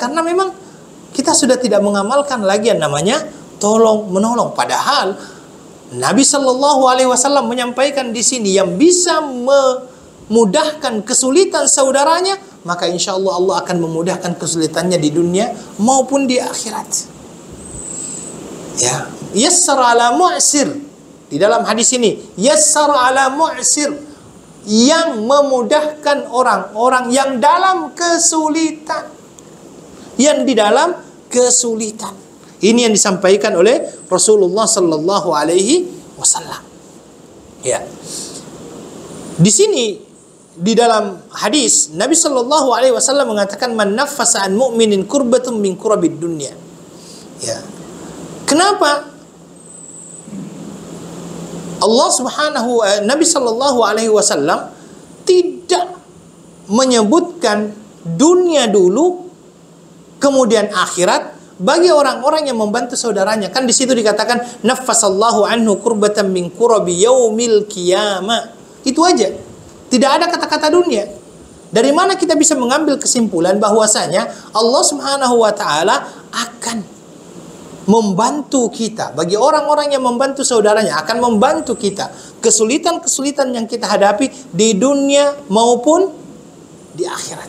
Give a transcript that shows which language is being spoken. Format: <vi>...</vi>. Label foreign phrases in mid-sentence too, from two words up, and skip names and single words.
<id>Karena memang kita sudah tidak mengamalkan lagi yang namanya tolong menolong. Padahal Nabi</id> <ar>صلى الله عليه وسلم</ar> <id>menyampaikan di sini yang bisa memudahkan kesulitan saudaranya, maka</id> <ar>إن شاء الله</ar> <id>Allah akan memudahkan kesulitannya di dunia maupun di akhirat. Ya,</id> <ar>يسر على معسر.</ar> <id>Di dalam hadis ini,</id> <ar>يسر على معسر,</ar> <id>yang memudahkan orang-orang yang dalam kesulitan. Yang di dalam kesulitan. Ini yang disampaikan oleh Rasulullah</id> <ar>صلى الله عليه وسلم.</ar> <id>Ya. Di sini di dalam hadis Nabi</id> <ar>صلى الله عليه وسلم</ar> <id>mengatakan</id> <ar>من نفس عن مؤمن كربة من كرب الدنيا.</ar> <id>Ya. Kenapa Nabi</id> <ar>صلى الله عليه وسلم</ar> <id>tidak menyebutkan dunia dulu kemudian akhirat bagi orang-orang yang membantu saudaranya? Kan di situ dikatakan</id> <ar>نفس الله عنه كربة من كرب يوم القيامة.</ar> <id>Itu aja. Tidak ada kata-kata dunia. Dari mana kita bisa mengambil kesimpulan bahwasanya Allah</id> <ar>سبحانه وتعالى</ar> <id>akan membantu kita, bagi orang-orang yang membantu saudaranya akan membantu kita kesulitan-kesulitan yang kita hadapi di dunia maupun di akhirat.</id>